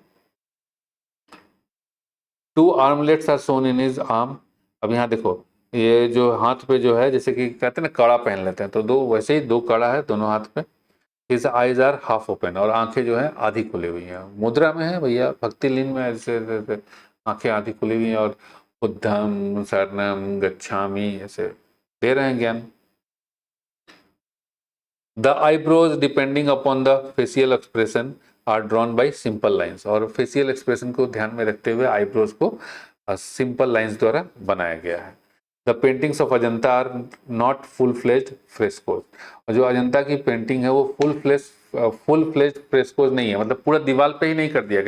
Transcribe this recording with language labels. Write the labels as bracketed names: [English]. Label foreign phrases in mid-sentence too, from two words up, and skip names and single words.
[English] 2 armlets are shown in his arm. [Hindi] अब यहाँ देखो ये जो हाथ पे जो है, जैसे कि कहते हैं ना कड़ा पहन लेते हैं, तो दो वैसे ही दो कड़ा है दोनों हाथ पे। [English] his eyes are half open, [Hindi] और आंखें जो है आधी खुली हुई हैं। मुद्रा में है भैया, भक्ति लीन में ऐसे आंखें आधी खुली हुई हैं, और [Pali] बुद्धम शरणम गच्छामि [Hindi] ऐसे दे रहे हैं ज्ञान। [English] the eyebrows depending upon the facial expression are drawn by simple lines, [Hindi] और [English] facial expression [Hindi] को ध्यान में रखते हुए आईब्रोज को [English] simple lines [Hindi] द्वारा बनाया गया है। [English] the paintings of Ajanta are not full fledged frescoes, [Hindi] और जो अजंता की पेंटिंग है वो [English] full fledged frescoes [Hindi] नहीं है, मतलब पूरा दीवार पे ही नहीं कर दिया गया।